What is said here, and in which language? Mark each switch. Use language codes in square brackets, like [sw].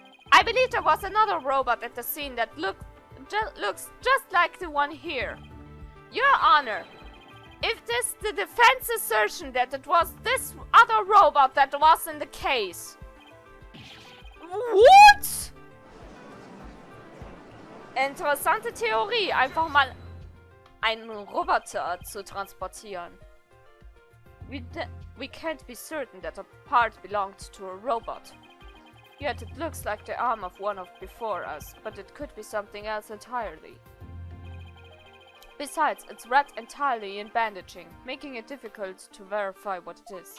[en] I believe there was another robot at the scene that looks just like the one here. Your Honor, if this the defense assertion that it was this other robot that was in the case. What? [de] Interessante Theorie, einfach mal einen Roboter zu transportieren. [en] We can't be certain that a part belonged to a robot. Yet it looks like the arm of one of before us, but it could be something else entirely. Besides, it's wrapped entirely in bandaging, making it difficult to verify what it is.